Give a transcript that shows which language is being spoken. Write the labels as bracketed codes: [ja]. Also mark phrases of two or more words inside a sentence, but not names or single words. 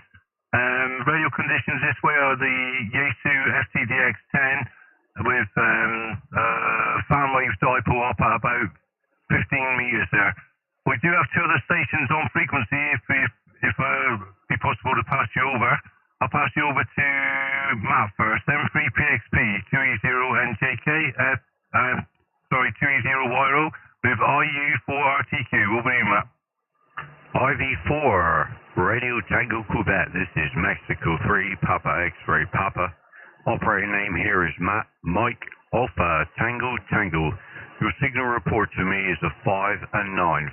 [en] Radio conditions this way are the Yaesu FTDX 10 with fan wave dipole up at about 15 meters there. We do have two other stations on frequency if be possible to pass you over. I'll pass you over to Matt first, m3pxp, 2e0njk, 2e0yro with IU4RTQ. Over to you, Matt. IV4, Radio Tango Quebec. This is Mexico 3, Papa X-Ray Papa. Operating name here is Matt, Mike, Alpha, Tango, Tango. Your signal report to me is a 5 and 9.